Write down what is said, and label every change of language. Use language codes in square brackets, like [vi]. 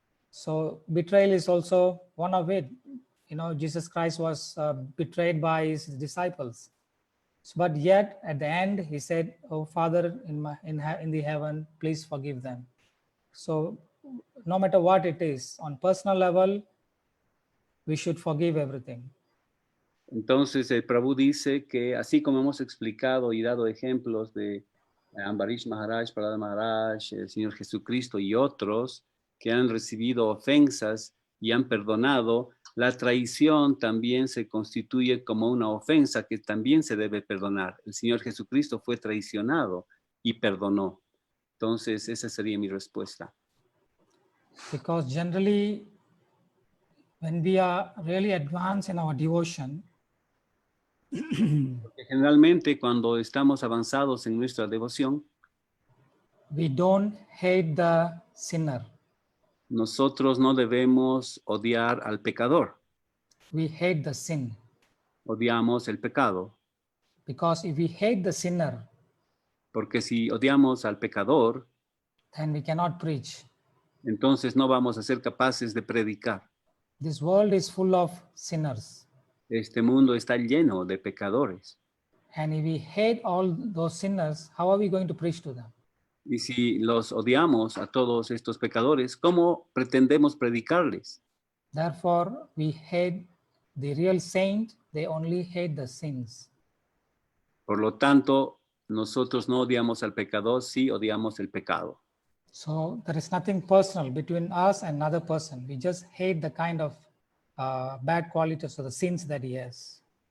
[en] So betrayal is also one of it. You know, Jesus Christ was betrayed by his disciples, but yet at the end he said, "Oh Father in the heaven, please forgive them." So no matter what it is, on personal level, we should forgive everything. [es] Entonces, el Prabhu dice que así como hemos explicado y dado ejemplos de Ambarish Maharaj, Prahlad Maharaj, el Señor Jesucristo y otros que han recibido ofensas y han perdonado, la traición también se constituye como una ofensa que también se debe perdonar. El Señor Jesucristo fue traicionado y perdonó. Entonces, esa sería mi respuesta. [en] Because generally, when we are really advanced in our devotion, [es] Porque generalmente cuando estamos avanzados en nuestra devoción, [en] we don't hate the sinner. [es] nosotros no debemos odiar al pecador. [en] We hate the sin. [es] Odiamos el pecado. [en] Because if we hate the sinner, [es] Porque si odiamos al pecador, [en] then we cannot preach. [es] entonces no vamos a ser capaces de predicar. [en] This world is full of sinners. [es] Este mundo está lleno de pecadores. [en] And if we hate all those sinners, how are we going to preach to them? [es] Y si los odiamos a todos estos pecadores, ¿cómo pretendemos predicarles? [en] Therefore, we hate the real saint. They only hate the sins. [es] Por lo tanto, nosotros no odiamos al pecador, sí odiamos el pecado. [en] So there is nothing personal between us and another person. We just hate the kind of bad qualities or the sins that he has.